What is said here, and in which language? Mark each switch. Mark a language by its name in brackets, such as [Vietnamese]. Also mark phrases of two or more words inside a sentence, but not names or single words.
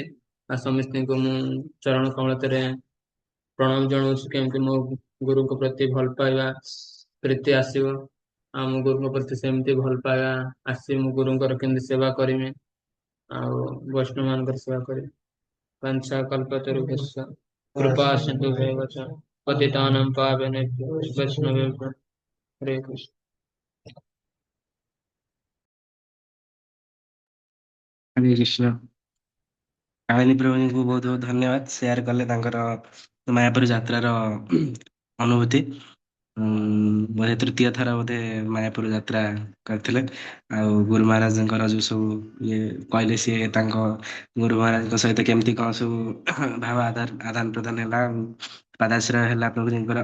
[Odia] ଆଉ ସମସ୍ତଙ୍କୁ ମୁଁ ଚରଣ କମଳତରେ ପ୍ରଣାମ ଜଣାଉଛି, କେମିତି ମୋ ଗୁରୁଙ୍କ ପ୍ରତି ଭଲ ପାଇବା ପ୍ରୀତି ଆସିବ। ଆମ ଗୁରୁଙ୍କ ପ୍ରତି ସେମିତି ଭଲ ପାଇବା ଆସି ମୁଁ ଗୁରୁଙ୍କର କେମିତି ସେବା କରିମି ଆଉ ବୈଷ୍ଣବ ମାନଙ୍କର ସେବା କରିମି। [Sanskrit] पंचा कल्पतरुभ्यश्च कृपा सिन्धुभ्येव च पतितानां पावनेभ्यो वैष्णवेभ्यो हरे कृष्ण। हरे कृष्ण। [Odia] କାଳିନୀ ପ୍ରଭୁଙ୍କୁ ବହୁତ ବହୁତ ଧନ୍ୟବାଦ ସେୟାର କଲେ ତାଙ୍କର ମାୟାପୁର ଯାତ୍ରାର ଅନୁଭୂତି। ବୋଧେ ତୃତୀୟ ଥର ବୋଧେ ମାୟାପୁର ଯାତ୍ରା କରିଥିଲେ। ଆଉ ଗୁରୁ ମହାରାଜଙ୍କର ଯୋଉ ସବୁ ଇଏ କହିଲେ ସିଏ ତାଙ୍କ ଗୁରୁ ମହାରାଜଙ୍କ ସହିତ କେମିତି କଣ ସବୁ ଭାବ ଆଦାନ ପ୍ରଦାନ ହେଲା, ପାଦାଶ୍ରୟ ହେଲା ପ୍ରଭୁଜୀଙ୍କର।